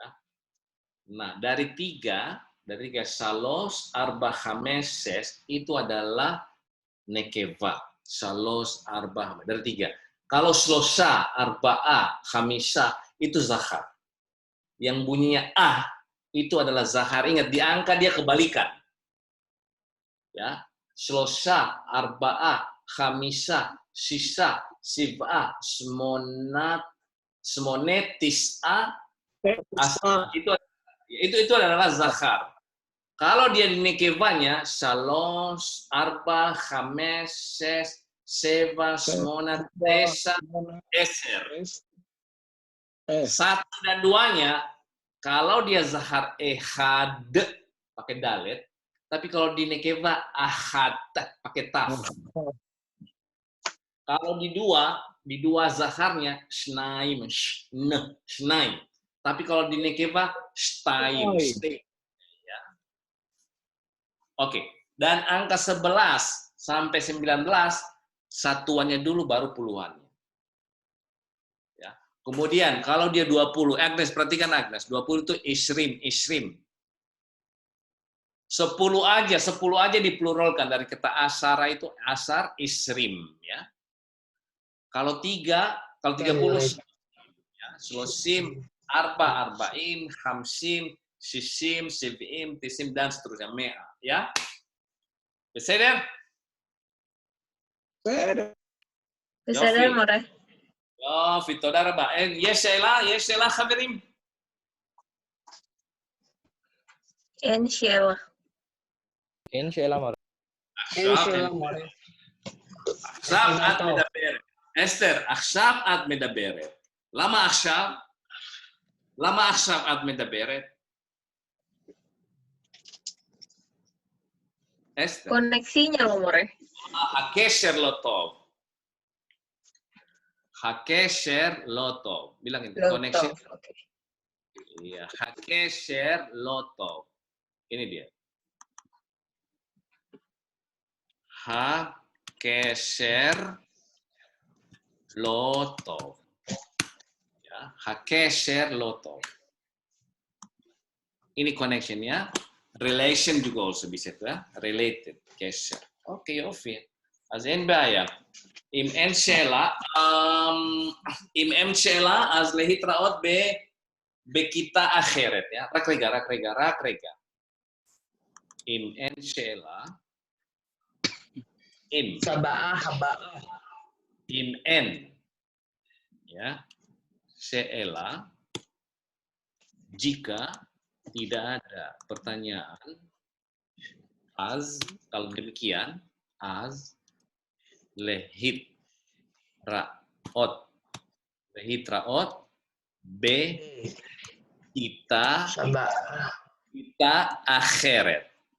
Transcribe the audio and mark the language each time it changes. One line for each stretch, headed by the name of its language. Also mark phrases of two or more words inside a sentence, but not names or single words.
Indonesian: Nah, dari 3
Hebrew: שלוש ארבע חמש שש
Indonesian: itu adalah nekeva.
Hebrew: שלוש ארבע
Indonesian: dari 3. Kalau
Hebrew: שלושה ארבעה חמישה
Indonesian: itu zahar. Yang bunyinya itu adalah zahar. Ingat di angka dia kebalikan. Ya,
Hebrew: שלושה ארבעה חמישה שישה שבעה שמונה תשעה עשרה
Indonesian: itu adalah zahar. Kalau dia di nekevanya
Hebrew: שלוש ארבע חמש שש שבע שמונה תשע עשר.
Indonesian: 1 dan 2-nya kalau dia zahar ehad pakai dalet, tapi kalau di nekeva ahad pakai taf. Kalau di 2 di dua zaharnya
Hebrew: שניים, שניים.
Indonesian: Tapi kalau di nekeva shtaim, ya. Oke. Dan angka 11 sampai 19 satuannya dulu baru puluhannya. Ya. Kemudian kalau dia 20, Agnes perhatikan Agnes, 20 itu isrim. 10 aja dipluralkan dari kata asara itu
Hebrew: עשר עשרים
Indonesian: ya. Kalau 30 ya,
Hebrew: שלושים, ארבעים, חמישים, שישים, שבעים, תשעים
Indonesian: dan seterusnya
Hebrew: mea ya. Beseder? בסדר, מורה. יופי, תודה רבה. יש שאלה חברים? אין שאלה. אין שאלה, מורה. עכשיו את מדברת. אסתר, עכשיו את מדברת. למה עכשיו? למה עכשיו את מדברת? אסתר.
Indonesian: Koneksinya loh,
Hebrew: מורה. הקשר לא טוב. הקשר לא טוב.
Indonesian: bilang itu, connection. Iya,
Hebrew: הקשר לא טוב.
Indonesian: Ini dia.
Hebrew: הקשר לא טוב. Ya, הקשר לא טוב.
Indonesian: Ini connection-nya. Relation juga also bisa tuh ya.
English: Related,
Hebrew: קשר. אוקיי, יופי. אז אין בעיה. אם אין שאלה, אז להתראות בכיתה אחרת. ya. רק רגע. אם אין שאלה, אם אין, ya, שאלה,
Indonesian: jika tidak ada pertanyaan, kalau demikian,
Hebrew: להתראות, כיתה אחרת.